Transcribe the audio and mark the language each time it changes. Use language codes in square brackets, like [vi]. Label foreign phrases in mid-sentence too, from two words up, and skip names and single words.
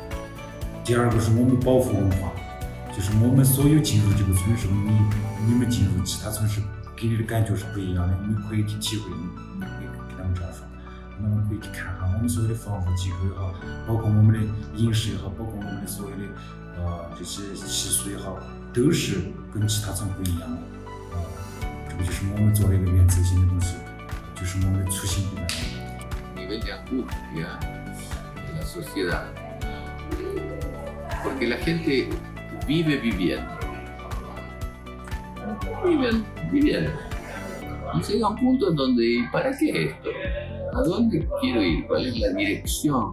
[zh] 第二个是我们保护文化。就是我们所有进入这个村是你们进入其他村是给你的感觉是不一样的，你可以去体会，你可以跟他们这样说，那么可以去看看我们所有的防护机构也好，包括我们的饮食也好，包括我们的所有的这些习俗也好，都是跟其他村不一样的。这个就是我们做的一个原则性的东西，就是我们的初心不一样。 [es] nivel de angustia de la sociedad, porque la gente vive viviendo. Viven viviendo. Y llega un punto en donde, ¿para qué esto? ¿A dónde quiero ir? ¿Cuál es la dirección?